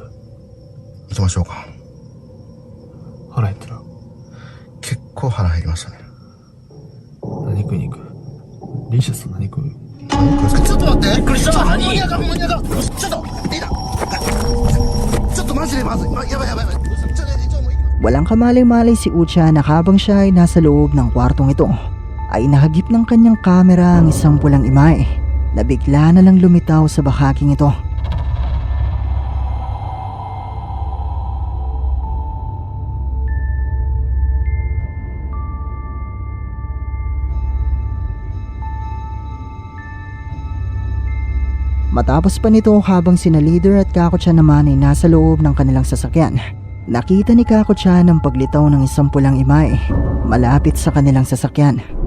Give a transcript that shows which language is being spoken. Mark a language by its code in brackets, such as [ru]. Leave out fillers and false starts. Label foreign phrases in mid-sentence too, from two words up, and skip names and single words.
[ja] 行きましょうか。腹減ったら結構腹減りましたね。何食いに行く？リーシャさん何食う？ちょっと待って。びっくりした。何？ちょっといいな。ちょっとマジでまずい。やばい。 [tl] Walang kamalay-malay si Ucha na habang siya ay nasa loob ng kwartong ito ay nahagip ng kanyang kamera ang isang pulang imahe na bigla na lang lumitaw sa bahaging ito. Matapos pa nito habang sina Leader at Kako-chan naman ay nasa loob ng kanilang sasakyan, nakita ni Kako-chan ang paglitaw ng isang pulang imahe malapit sa kanilang sasakyan.